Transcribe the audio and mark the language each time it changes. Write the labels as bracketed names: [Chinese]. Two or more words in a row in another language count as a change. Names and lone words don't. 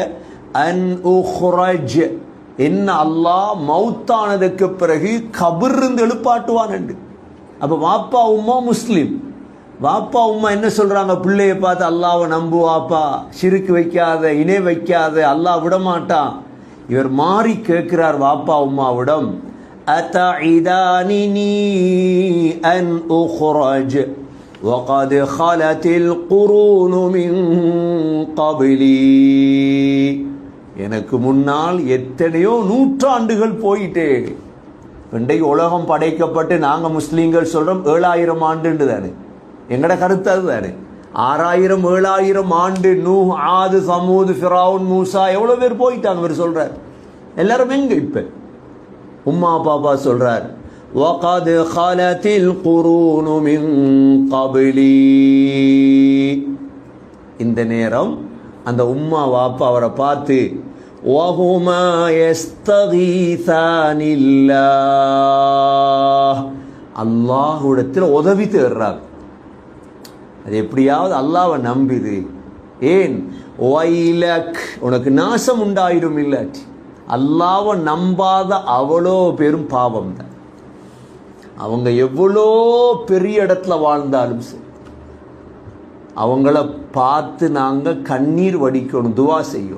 [Arabic] أن أخرج, [Tamil] என்ன அல்லாஹ் மௌத்தானதுக்கு பிறகு கபர்ந்து எழுப்பாட்டுவான் என்று. அப்ப வாப்பா உம்மா முஸ்லிம். வாப்பா உம்மா என்ன சொல்றாங்க? பிள்ளைய பார்த்து அல்லாஹ்வை நம்பு வாப்பா, ஷிர்க் வைக்காத, இணை வைக்காத, அல்லாஹ் விடமாட்டான். இவர் மாறி கேட்கிறார் வாப்பா உம்மாவிடம், [Arabic] أتعدانني أن أخرج وقد خلت القرون من قبلي. [Tamil] எனக்கு முன்னால் எத்தனையோ நூற்றாண்டுகள் போயிட்டே. இன்றைக்கு உலகம் படைக்கப்பட்டு நாங்க முஸ்லீம்கள் சொல்றோம் 7000 ஆண்டு தானே. எங்கட கருத்து அதுதானே. 6000 7000 ஆண்டு நூஹ், ஆது, சமூத், ஃபிரௌன், மூசா எவ்வளவு பேர் போயிட்டாங்க. இவர் சொல்றார் எல்லாரும் எங்க? இப்ப உம்மா பாப்பா சொல்றார், [Arabic] وَقَدْ خَلَتِ الْقُرُونُ مِنْ قَبْلِي. [Tamil] இந்த நேரம் அந்த உம்மா வாப்பா அவரை பார்த்து, [Arabic] وَهُمَا يَسْتَغِيثَانِ اللَّهِ, [Tamil] அல்லாஹ்விடத்தில் உதவி தேடுறாங்க. அது எப்படியாவது அல்லாஹ்வை நம்பிது. ஏன்? வைலக், உனக்கு நாசம் உண்டாயிரும். இல்லாட்டி அல்லாஹ்வை நம்பாத அவ்வளோ பெரும் பாவம் தான். அவங்க எவ்வளோ பெரிய இடத்துல வாழ்ந்தாலும் சரி, அவங்கள பார்த்து நாங்கள் கண்ணீர் வடிக்கணும், துவா செய்யும்.